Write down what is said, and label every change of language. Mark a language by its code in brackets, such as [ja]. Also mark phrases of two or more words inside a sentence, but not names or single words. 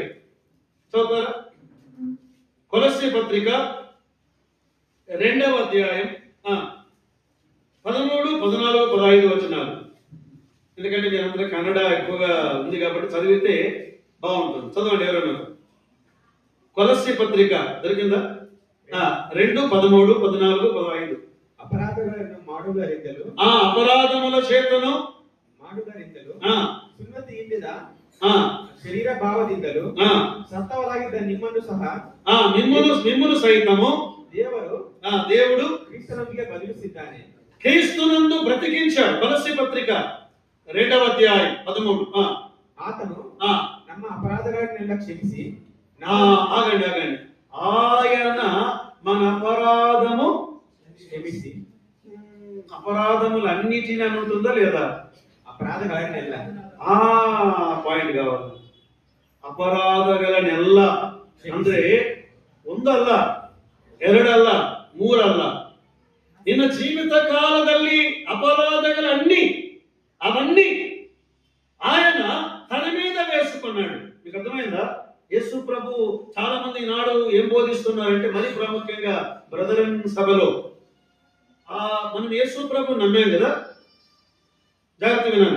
[te] చదువుతారా? కొలస్సీ పత్రిక 2వ అధ్యాయం 13, 14, 15 వచనాలు. ఎందుకంటే మీరందరూ కన్నడ ఎక్కువగా ఉంది కాబట్టి చదివితే బాగుంటుంది. చదవండి ఎవరైనా. కొలస్సీ పత్రిక దొరికిందా? 2, 13, 14, 15. [kn] ಅಪರಾಧಗಳ ಅಪರಾಧಗಳನ್ನು ಮಾಡುವುದರಿಂದಲೂ [te] ఆ అపరాధముల చేతను [kn] ಮಾಡುವುದರಿಂದಲೂ ఆ ಸುನ್ನತಿ ಇಲ್ಲದ ఆ ಶರೀರ ಭಾವದಿಂದಲೂ ఆ ಸತ್ತವರಾಗಿದ್ದ ನಿಮ್ಮನ್ನು ಸಹ [te] ఆ మిమ్మును సైతము దేవుడు [kn] ಕ್ರಿಸ್ತನೊಂದಿಗೆ ಬದುಕಿಸಿದ್ದಾನೆ. [te] క్రీస్తునందు బ్రతికించాడు. కొలస్సీ పత్రిక 2వ అధ్యాయం 13. [kn] ಆತನು ఆ ನಮ್ಮ ಅಪರಾಧಗಳನ್ನೆಲ್ಲ ಕ್ಷಮಿಸಿ [te] ఆగండి ఆయన మన అపరాధము [kn] ಕ್ಷಮಿಸಿ [te] అపరాధములన్నిటిని అని ఉంటుందా లేదా? [kn] ಅಪರಾಧಗಳನ್ನೆಲ್ಲ [te] పాయింట్ కావాలి. [kn] ಅಪರಾಧಗಳನ್ನೆಲ್ಲ ಅಂದ್ರೆ ಒಂದಲ್ಲ, ಎರಡಲ್ಲ, ಮೂರಲ್ಲ. ನಿನ್ನ ಜೀವಿತ ಕಾಲದಲ್ಲಿ [te] అపరాధಗಳన్నీ అవన్నీ ఆయన తన మీద వేసుకున్నాడు. మీకు అర్థమైందా? యేసు ప్రభు చాలా మంది నాడు ఏం బోధిస్తున్నారంటే, మరి ప్రాముఖ్యంగా బ్రదరన్ సభలో మనం యేసు ప్రభు నమ్మాం కదా, జాగ్రత్త వినండి.